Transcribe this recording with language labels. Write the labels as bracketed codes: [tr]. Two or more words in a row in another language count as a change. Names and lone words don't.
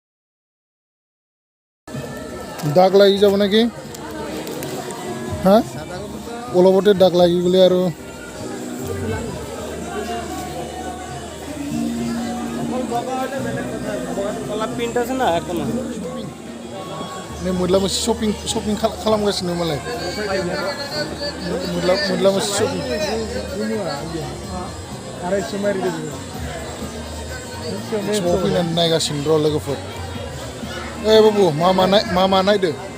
[as] দাগ লাগি যাব নাকি হ্যাঁ অলপতে দাগ লাগি গ'লে আৰু অলপ প্ৰিণ্ট আছে না একদম [brx] मुदला मोनसे शपिं खालामगासिनो मालाय मुदला मोनसे शपिं समाव फैनानै नायगासिनो र' लोगोफोर ओइ बाबु मा नायदो